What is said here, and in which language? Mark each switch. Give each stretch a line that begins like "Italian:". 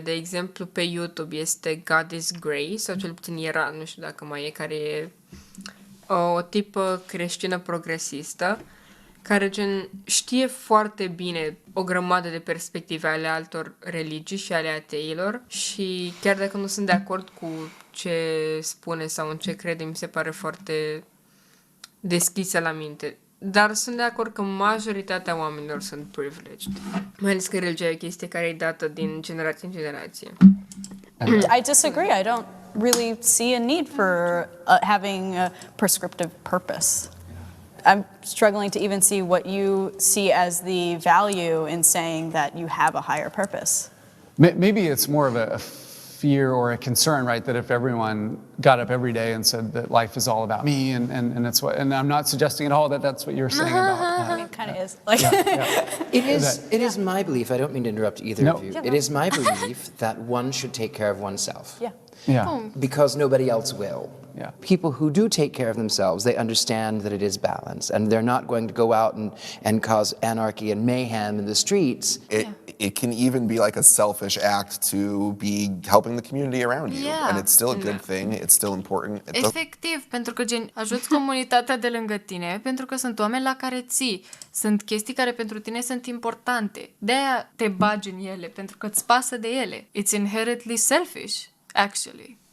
Romanian: De exemplu, pe YouTube este God is Grey, sau cel puțin era, nu știu dacă mai e, care e o tipă creștină progresistă, care gen știe foarte bine o grămadă de perspective ale altor religii și ale ateilor și chiar dacă nu sunt de acord cu ce spune sau în ce crede, mi se pare foarte deschisă la minte. Dar sunt de acord că majoritatea oamenilor sunt privileged. Mai ales că religia e o chestie care e dată din generație în generație.
English: I disagree. I don't really see a need for having a prescriptive purpose. I'm struggling to even see what you see as the value in saying that you have a higher purpose. Maybe it's more of a fear or a concern, right? That if everyone got up every day and said that life is all about me, and it's what, and I'm not suggesting at all that that's what you're saying about. I mean, it kind of is. Like, It is my belief, I don't mean to interrupt either No. of you. It is my belief that one should take care of oneself. yeah. Yeah. Because nobody else will. Yeah. People who do take care of themselves, they understand that it is balance, and they're not going to go out and cause anarchy and mayhem in the streets. It can even be like a selfish act to be helping the community around you. Yeah. And it's still a good thing, it's still important. It doesn't-
Romanian: Efectiv, pentru că gen ajuți comunitatea de lângă tine, pentru că sunt oameni la care ții. Sunt chestii care pentru tine sunt importante. De-aia te bagi în ele, pentru că îți pasă de ele.
English: It's inherently selfish, actually.